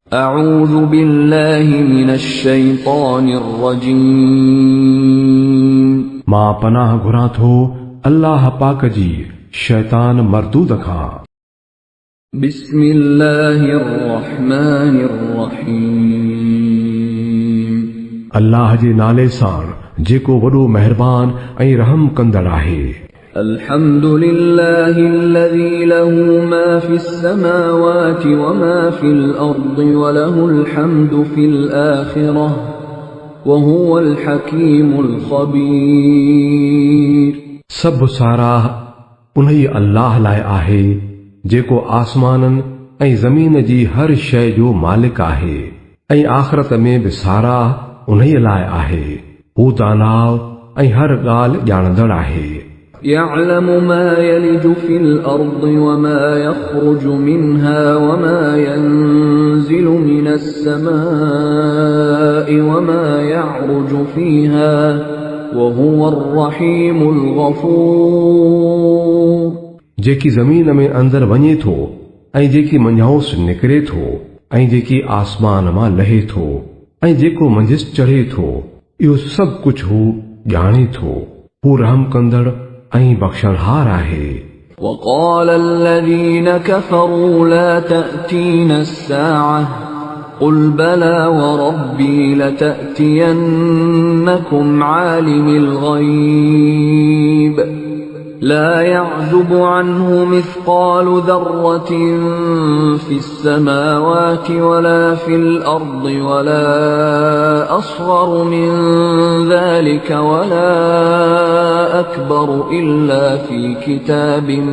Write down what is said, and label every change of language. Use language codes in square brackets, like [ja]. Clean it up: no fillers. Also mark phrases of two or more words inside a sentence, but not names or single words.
[ar] أعوذ بالله من الشيطان الرجيم. [sd] मां पनाह घुरां थो अल्लाह पाक जी शैतान मरदूद खां। [ar] بسم الله الرحمن الرحيم. [sd] अल्लाह जे नाले सां जेको वॾो मेहरबान ऐं रहम कंदड़ आहे। [ar] الحمد لله الذي له ما في السماوات وما في الأرض وله الحمد في الآخرة وهو الحكيم الخبير. [sd] सब साराह उन्ही अल्लाह लाइ आहे जेको आसमाननि ऐं ज़मीन जी हर शइ जो मालिक आहे ऐं आख़िरत में बि साराह उन्ही लाइ आहे। हू दानाव ऐं हर ॻाल्हि ॼाणंदड़ आहे। [ar] يعلم ما يلج في الأرض وما يخرج منها وما ينزل من السماء وما يعرج فيها وهو الرحيم الغفور। [sd] जेकी ज़मीन में अंदर वञे थो ऐं जेकी मंझाउस निकिरे थो ऐं जेकी आसमान मां लहे थो ऐं जेको मंझिस चढ़े थो, इहो सभु कुझु हू ॼाणे थो। हू रहम कंदड़ ऐं बख़्शणहार आहे। [ar] وقال الذين كفروا لا تأتينا الساعة قل بلى وربي لتأتينكم عالم الغيب لا يعزب عنه مثقال ذرة في السماوات ولا في الأرض ولا أصغر من ذلك ولا أكبر إلا في كتاب